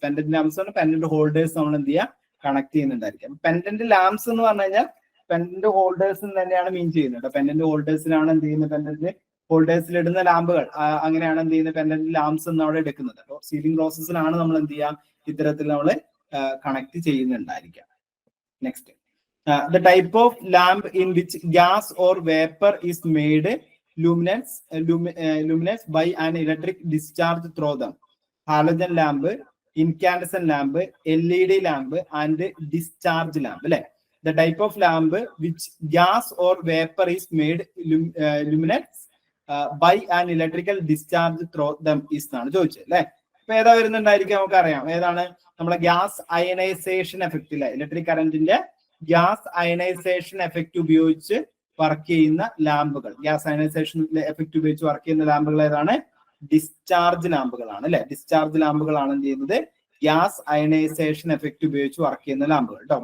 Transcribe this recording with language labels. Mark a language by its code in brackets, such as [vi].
[ml] Pendant lamps ആണ് pendant holders നമ്മൾ എന്ത് ചെയ്യുക? കണക്ട് ചെയ്യുന്നുണ്ടായിരിക്കും. പെൻഡന്റ് ലാംപ്സ് എന്ന് പറഞ്ഞു കഴിഞ്ഞാൽ പെൻഡന്റ് ഹോൾഡേഴ്സ് തന്നെയാണ് മീൻ ചെയ്യുന്നത്. പെൻഡന്റ് ഹോൾഡേഴ്സിലാണ് എന്ത് ചെയ്യുന്നത്? പെൻഡന്റ് ഹോൾഡേഴ്സിൽ ഇടുന്ന ലാമ്പുകൾ, അങ്ങനെയാണ് എന്ത് ചെയ്യുന്നത്? പെൻഡന്റ് ലാംപ്സ് എന്ന് അവിടെ എടുക്കുന്നത്. അപ്പോൾ സീലിംഗ് റോസസിലാണ് നമ്മൾ എന്ത് ചെയ്യുക? ഇത്തരത്തിൽ നമ്മൾ connect ചെയ്യുന്നുണ്ടായിരിക്കാം. [en] Next, the type of lamp in which gas or vapor is made luminous by an electric discharge through them. Halogen lamp, incandescent lamp, LED lamp and discharge lamp. The type of lamp which gas or vapor is made luminous by an electrical discharge through them is [ml] എന്നാണ് ചോദിച്ചത് അല്ലെ. ഇപ്പൊ ഏതാ വരുന്നുണ്ടായിരിക്കും? നമുക്കറിയാം ഏതാണ്? നമ്മളെ gas ionisation effect ഇല്ല, electric കറന്റിന്റെ ഗ്യാസ് അയനൈസേഷൻ എഫക്റ്റ് ഉപയോഗിച്ച് വർക്ക് ചെയ്യുന്ന ലാമ്പുകൾ. ഗ്യാസ് അയനൈസേഷൻ എഫക്റ്റ് ഉപയോഗിച്ച് വർക്ക് ചെയ്യുന്ന ലാമ്പുകൾ ഏതാണ്? ഡിസ്ചാർജ് ലാമ്പുകളാണ് അല്ലെ. ഡിസ്ചാർജ് ലാമ്പുകളാണ് എന്ത് ചെയ്യുന്നത്? ഗ്യാസ് അയനൈസേഷൻ എഫക്റ്റ് ഉപയോഗിച്ച് വർക്ക് ചെയ്യുന്ന ലാമ്പുകൾ കേട്ടോ.